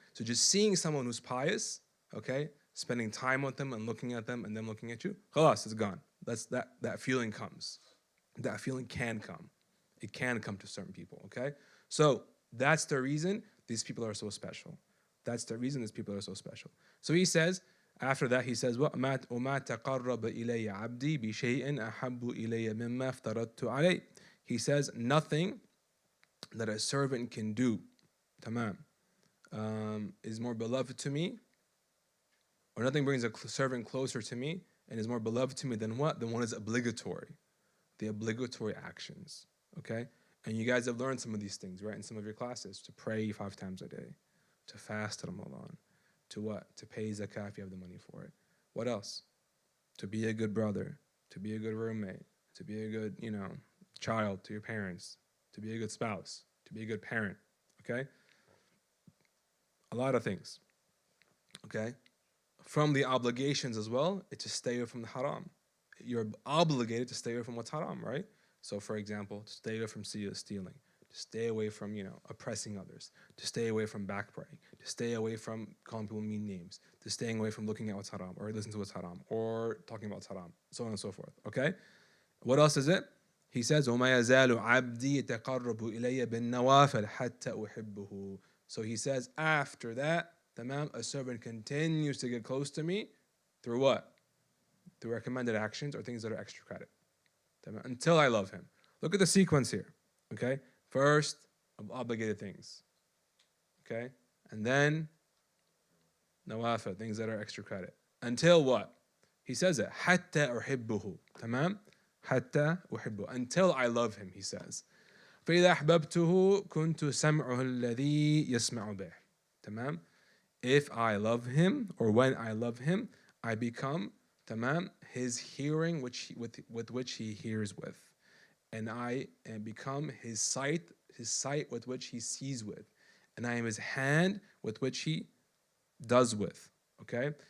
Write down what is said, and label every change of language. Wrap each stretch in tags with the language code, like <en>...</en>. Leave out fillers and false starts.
<en>So just seeing someone who's pious, okay, spending time with them and looking at them and them looking at you, khalas, it's gone. That feeling comes. That feeling can come. It can come to certain people, okay? So that's the reason these people are so special. That's the reason these people are so special. So he says, after that, he says,</en> <ar>وَمَا تَقَرَّبَ إِلَيَّ عَبْدِي بِشَيْءٍ أَحَبُّ إِلَيَّ مِمَّا افْتَرَضْتُ عَلَيْهِ.</ar> <en>He says, nothing that a servant can do, tamam, is more beloved to me, or nothing brings a servant closer to me and is more beloved to me than what? Than what is obligatory, the obligatory actions, okay? And you guys have learned some of these things, right, in some of your classes, to pray 5 times a day, to fast Ramadan, to what? To pay zakah if you have the money for it. What else? To be a good brother, to be a good roommate, to be a good, child to your parents, to be a good spouse, to be a good parent, okay? A lot of things, okay? From the obligations as well, it's to stay away from the haram. You're obligated to stay away from what's haram, right? So, for example, to stay away from stealing, to stay away from, oppressing others, to stay away from backbiting, to stay away from calling people mean names, to staying away from looking at what's haram, or listening to what's haram, or talking about what's haram, so on and so forth, okay? What else is it? He says,</en> <ar>وَمَا يَزَالُ عَبْدِي يَتَقَرَّبُ إِلَيَّ بِالنَّوَافِلِ حَتَّى أُحِبُّهُ.</ar> <en>So he says, after that, a servant continues to get close to me through what? Through recommended actions or things that are extra credit. Until I love him. Look at the sequence here. Okay? First, obligated things. Okay? And then nawafil, things that are extra credit. Until what? He says it.</en> <ar>حتى أحبه. تمام? حتى أحبه.</ar> <en>Until I love him, he says.</en> <ar>فإذا أحببته كنت سمعه الذي يسمع به. تمام?</ar> <en>If I love him, or when I love him, I become, tamam, his hearing with which he hears with. And I become his sight with which he sees with. And I am his hand with which he does with. Okay?</en>